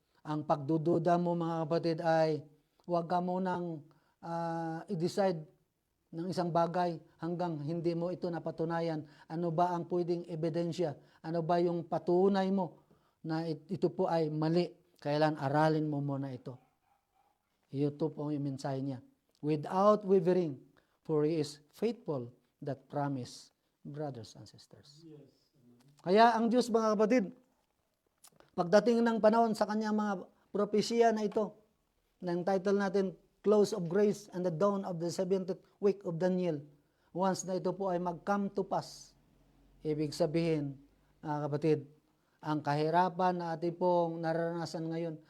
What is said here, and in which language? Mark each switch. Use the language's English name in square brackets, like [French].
[Filipino] Ang pagdududa mo, mga kapatid, ay huwag ka munang i-decide ng isang bagay hanggang hindi mo ito napatunayan. Ano ba ang pwedeng ebidensya? Ano ba yung patunay mo na ito po ay mali? Kailan aralin mo muna ito. Ito po yung mensahe niya. [English] Without wavering, for He is faithful that promise, brothers and sisters. Yes. [Filipino] Kaya ang Diyos, mga kapatid, pagdating ng panahon sa kanyang mga propesya na ito, ng title natin, Close of Grace and the Dawn of the 70th Week of Daniel, once na ito po ay mag-come to pass, ibig sabihin, mga kapatid, ang kahirapan na ating pong naranasan ngayon.